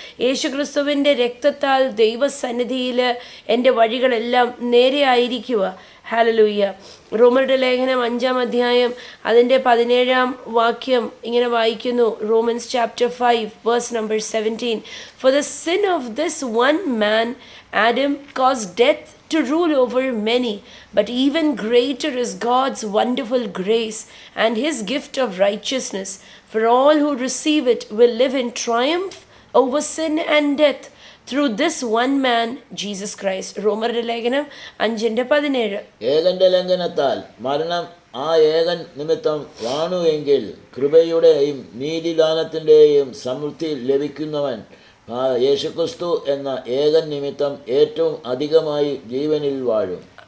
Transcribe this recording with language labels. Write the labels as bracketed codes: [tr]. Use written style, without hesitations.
[ml] യേശു ക്രിസ്തുവിൻ്റെ രക്തത്താൽ ദൈവസന്നിധിയിൽ എൻ്റെ വഴികളെല്ലാം നേരെ ആയിരിക്കുക. ഹല്ലേലൂയ. റോമരുടെ ലേഖനം 5-ാം അധ്യായം അതിൻ്റെ 17-ാം വാക്യം ഇങ്ങനെ വായിക്കുന്നു. [en] Romans chapter 5 verse number 17. For the sin of this one man Adam caused death to rule over many, but even greater is God's wonderful grace and his gift of righteousness. For all who receive it will live in triumph over sin and death through this one man, Jesus Christ. [ml] റോമരുടെ ലേഖനം 5:17. ഏകന്റെ ലംഘനത്താൽ മരണം ആ ഏകൻ നിമിത്തം വാണു എങ്കിൽ കൃപയുടെയും നീതിദാനത്തിൻ്റെയും സമൃദ്ധി ലഭിക്കുന്നവൻ യേശുക്രിസ്തു എന്ന ഏകൻ നിമിത്തം ഏറ്റവും അധികമായി ജീവനിൽ വാഴും.